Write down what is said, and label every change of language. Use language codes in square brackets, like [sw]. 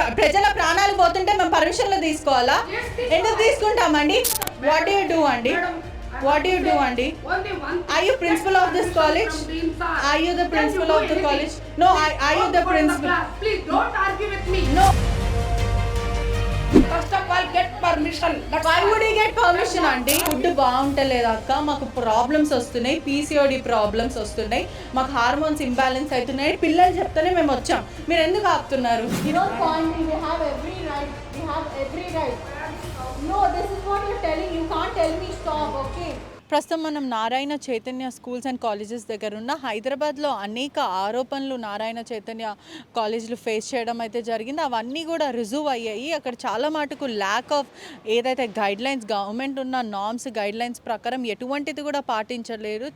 [te] ప్రజల ప్రాణాలు పోతుంటే మేము పర్మిషన్లు తీసుకోవాలా? ఎందుకు తీసుకుంటామండి? [en] What do you do అండి? What do you do అండి? Are you principal of this college? Are you the principal of the college? No, are you the principal? Please don't argue with me. No. First of all, get permission. Why would you get permission అండి? [te] Food బాగుంటలేదు అక్క, మాకు problems వస్తున్నాయి, PCOD problems వస్తున్నాయి, మాకు hormones imbalance అవుతున్నాయి, పిల్లలు చెప్తేనే మేము వచ్చాం, మీరు ఎందుకు ఆపుతున్నారు? [en] You know point, we have every right. We have every right. No, this is what you're telling. You can't tell me stop, okay? [te] ప్రస్తుతం మనం Narayana Chaitanya schools and colleges దగ్గర ఉన్న హైదరాబాద్లో అనేక ఆరోపణలు నారాయణ చైతన్య కాలేజీలు ఫేస్ చేయడం అయితే జరిగింది. అవన్నీ కూడా రుజువు అయ్యాయి. అక్కడ చాలా మటుకు ల్యాక్ ఆఫ్ ఏదైతే గైడ్లైన్స్, గవర్నమెంట్ ఉన్న నార్మ్స్ గైడ్లైన్స్ ప్రకారం ఎటువంటిది కూడా పాటించలేరు.